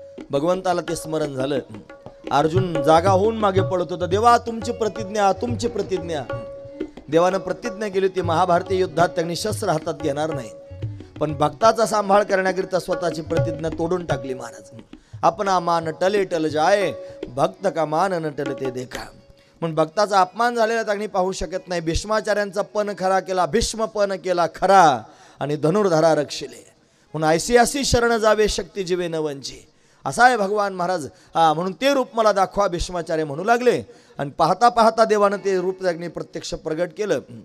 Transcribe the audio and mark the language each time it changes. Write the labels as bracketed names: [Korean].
[Marathi] भगवंताला ते स्मरण झालं. अर्जुन जागा होऊन मागे पडत होता. देवा तुमची प्रतिज्ञा, तुमची प्रतिज्ञा. देवानं प्रतिज्ञा केली होती महाभारतीय युद्धात त्यांनी शस्त्र हातात घेणार नाही. पण भक्ताचा सांभाळ करण्याकरिता स्वतःची प्रतिज्ञा तोडून टाकली महाराज. [Hindi] अपना मान टले टल जाय, भक्त का मान न टलते देखा. [Marathi] म्हणून भक्ताचा अपमान झालेला त्यांनी पाहू शकत नाही. भीष्माचार्यांचा पण खरा केला, भीष्म पण केला खरा आणि धनुर्धरा रक्षिले. म्हणून ऐसी शरण जावे शक्ती जीवे न वंची. असा आहे भगवान महाराज. म्हणून ते रूप मला दाखवा भीष्माचार्य म्हणू लागले. आणि पाहता पाहता देवानं ते रूप त्यांनी प्रत्यक्ष प्रगट केलं.